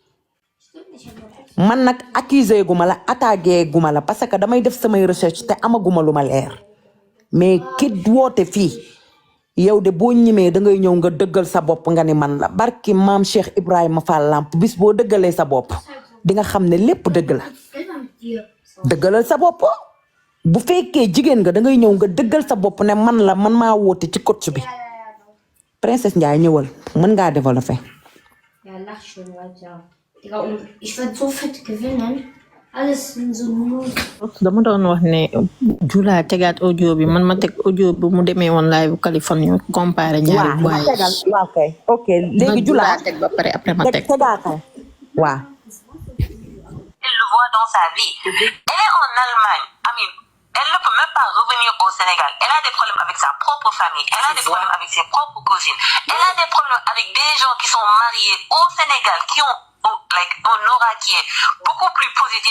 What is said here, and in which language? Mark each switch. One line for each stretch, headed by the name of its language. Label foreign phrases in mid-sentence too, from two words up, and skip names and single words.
Wolof: man nag accusé guma la attaqué guma la
French: parce que
Wolof: damay def samay recherche te amaguma lu ma leer mais ki woote fii yow de boo ñimee da ngay ñëw nga dëggal sa bopp nga ni man la barki maam Cheikh Ibrahima Fall Lamp bis boo dëggalee sa bopp di nga xam ne lépp dëgg la dëggalal sa bopp bu fekkee jigéen nga da ngay ñëw nga dëggal sa bopp ne man la man maa woote ci coach bi princesse Ndiaye ñëwal mën ngaa développer.
German: Ja, lach schon weiter. Digga, und ich werd so fett gewinnen. Alles in so Mut.
Wolof: dama doon wax ne Jula tegaat audio bi man ma teg audio bi mu demee woon live Kaliphone ñu comparé ñaari voix waaw kay ok léegi Jula teg ba pare après ma teg tegaatal waaw
French: Elle le voit dans sa vie. Elle est en Allemagne. Elle ne peut même pas revenir au Sénégal. Elle a des problèmes avec sa propre famille. Elle a des problèmes avec ses propres cousines. Elle a des problèmes avec des gens qui sont mariés au Sénégal, qui ont un aura qui est beaucoup plus positif.